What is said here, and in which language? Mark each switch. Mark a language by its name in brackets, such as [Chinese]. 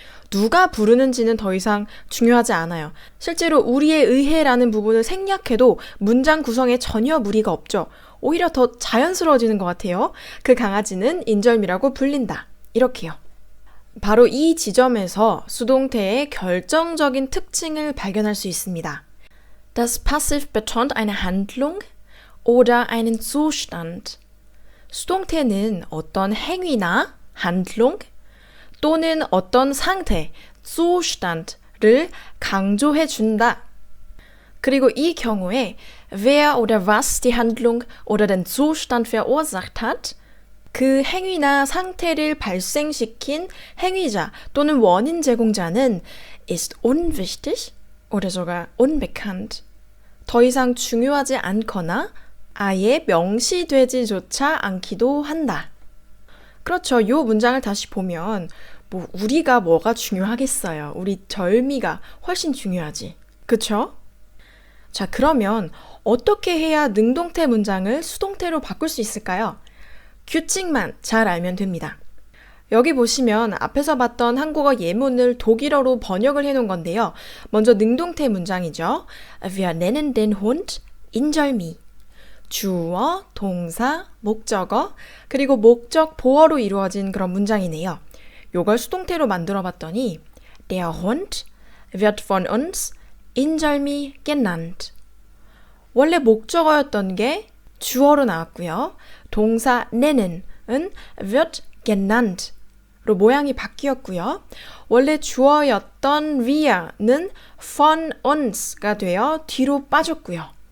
[Korean] 누가 부르는지는 더 이상 중요하지 않아요. 실제로 우리에 의해라는 부분을 생략해도 문장 구성에 전혀 무리가 없죠. 오히려 더 자연스러워지는 것 같아요. 그 강아지는 인절미라고 불린다. 이렇게요. 바로 이 지점에서 수동태의 결정적인 특징을 발견할 수 있습니다. [German] Das Passiv betont eine Handlung oder einen Zustand. [Korean] 수동태는 어떤 행위나 Handlung 또는 어떤 상태, Zustand를 강조해 준다. 그리고 이 경우에 [German] wer oder was die Handlung oder den Zustand verursacht hat, [Korean] 그 행위나 상태를 발생시킨 행위자 또는 원인 제공자는 [German] ist unwichtig oder sogar unbekannt. [Korean] 더 이상 중요하지 않거나 아예 명시되지조차 않기도 한다. 그렇죠. 이 문장을 다시 보면 우리가 뭐가 중요하겠어요. 우리 절미가 훨씬 중요하지. 그쵸? 자, 그러면 어떻게 해야 능동태 문장을 수동태로 바꿀 수 있을까요? 규칙만 잘 알면 됩니다. 여기 보시면 앞에서 봤던 한국어 예문을 독일어로 번역을 해놓은 건데요. 먼저 능동태 문장이죠. [German] Wir nennen den Hund 인절미. [Korean] 주어, 동사, 목적어, 그리고 목적 보어로 이루어진 그런 문장이네요. 요걸 수동태로 만들어 봤더니 [German] Der Hund wird von uns 인절미 genannt. [Korean] 원래 목적어였던 게 주어로 나왔고요. 동사 nennen은 wird genannt 로 모양이 바뀌었고요. 원래 주어였던 we는 von uns가 되어 뒤로 빠졌고요.